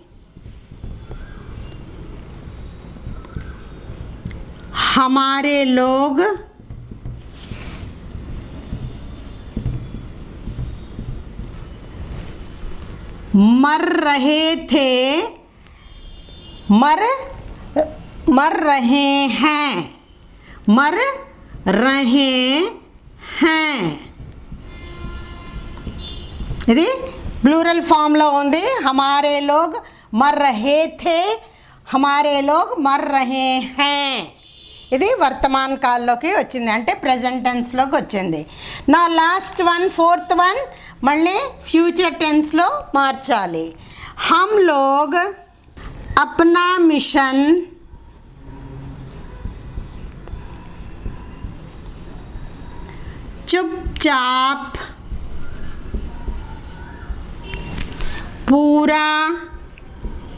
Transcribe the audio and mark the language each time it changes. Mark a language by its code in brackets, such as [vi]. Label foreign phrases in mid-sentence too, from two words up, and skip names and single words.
[hi] हमारे लोग मर रहे हैं। [te] ఇది [en] plural formlo [te] ఉంది। [hi] हमारे लोग मर रहे थे, हमारे लोग मर रहे हैं। [te] ఇది [hi] वर्तमान काललोकि [te] వచ్చింది, అంటే [en] present tenseloki [te] వచ్చింది। నా [en] last one, fourth one [te] మళ్ళీ [en] future tenselo [te] మార్చాలి। [hi] हम लोग अपना मिशन चुपचाप पूरा